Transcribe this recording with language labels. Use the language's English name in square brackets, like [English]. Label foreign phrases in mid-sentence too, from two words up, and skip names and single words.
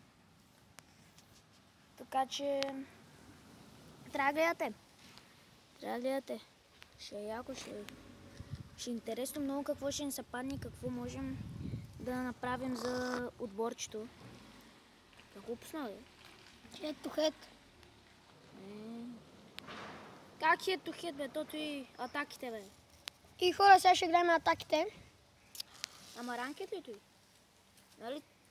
[Bulgarian] Така че трябва да гледате. Трябва да гледате. Ще е яко, ще е интересно много какво ще ни се падне, какво можем да направим за отборчето. Какво пусна, бе? [English] Head to head. Как head to head, [Bulgarian] бе? Тото и атаките, бе. И хора, сега ще играем атаките. Ама ранкет ли той? Нали?